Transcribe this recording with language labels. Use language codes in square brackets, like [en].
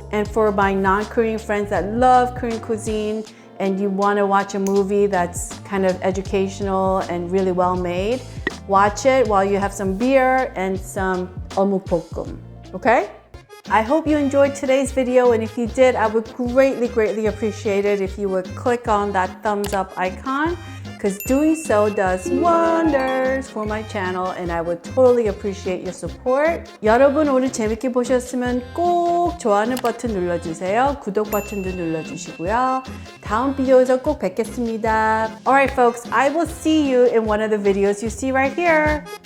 [en] And for my non-Korean friends that love Korean cuisine and you want to watch a movie that's kind of educational and really well made, watch it while you have some beer and some 어묵볶음, okay? I hope you enjoyed today's video, and if you did, I would greatly appreciate it if you would click on that thumbs up icon, because doing so does wonders for my channel, and I would totally appreciate your support. [ko] 여러분 오늘 재밌게 보셨으면 꼭 좋아하는 버튼 눌러주세요. 구독 버튼도 눌러주시고요. 다음 비디오에서 꼭 뵙겠습니다. [en] Alright folks, I will see you in one of the videos you see right here.